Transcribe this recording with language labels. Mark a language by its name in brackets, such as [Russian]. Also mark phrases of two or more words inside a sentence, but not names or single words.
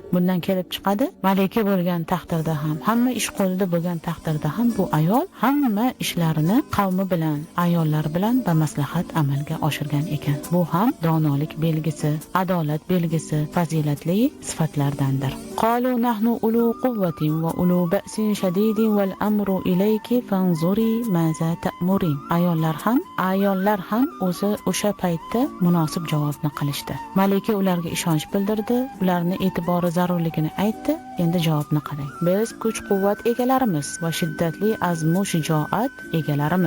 [Uzbek] Bundan kelib chiqadi, malika bo'lgan taqdirda ham, hamma ish qo'lida bo'lgan taqdirda ham bu ayol hamma ishlarini qavmi bilan, ayollari bilan bamaslahat amalga oshirgan ekan. Bu ham donolik belgisi, adolat belgisi, fazilatli sifatlardandir. [Arabic] قالوا نحن أولو قوة وأولو بأس شديد والأمر إليك فانظري ماذا تأمرين. [Uzbek] Ayollar ham o'sha paytda munosib javobni qilishdi. Malika ularga ishonch bildirdi, ularni e'tibori zarurligini aytdi. Endi javobni qarang. Biz kuch-quvvat egalarimiz va shiddatli azmu shijoat egalarimiz.